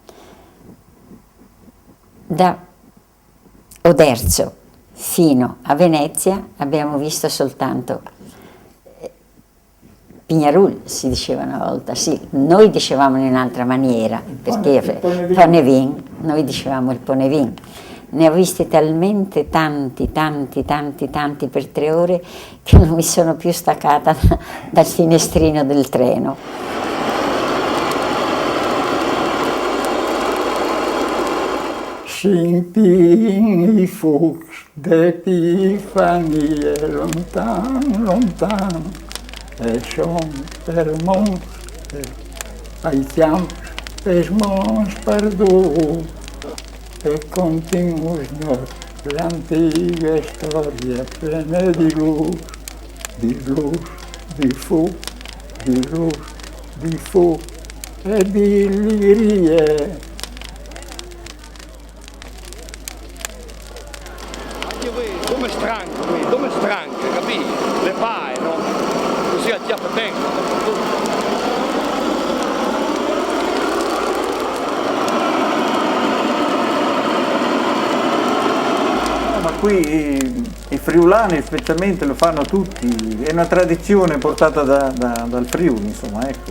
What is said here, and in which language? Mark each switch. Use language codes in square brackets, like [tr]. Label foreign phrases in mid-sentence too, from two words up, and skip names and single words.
[it] Da Oderzo fino a Venezia abbiamo visto soltanto Pignarul, si diceva una volta, sì, noi dicevamo in un'altra maniera, perché Ponevin, noi dicevamo il Ponevin. Ne ho visti talmente tanti per 3 ore che non mi sono più staccata dal finestrino del treno. [fur] Scimpin i fuchs d'Epifanie lontan, e son per mons, ai temps pels mons perdut, e continus nos l'antiga història plena di luz, di fuc, di fuc e di lirie. [it] Come stranche, capì? Le fai, no? Così a chiappe vengono. Ma qui i friulani specialmente lo fanno tutti, è una tradizione portata dal Friuli, insomma, ecco.